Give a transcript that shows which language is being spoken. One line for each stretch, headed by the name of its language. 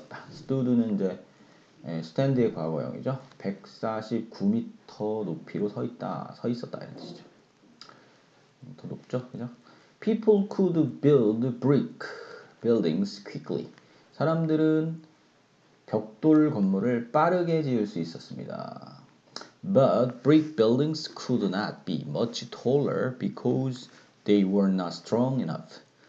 Korean: stood는 이제 스탠드의 과거형이죠. 149m 높이로 서 있었다 이런 뜻이죠. 더 높죠, 그죠?
English: People could build brick buildings quickly.
Korean: 사람들은 벽돌 건물을 빠르게 지을 수 있었습니다.
English: But brick buildings could not be much taller because they were not strong enough.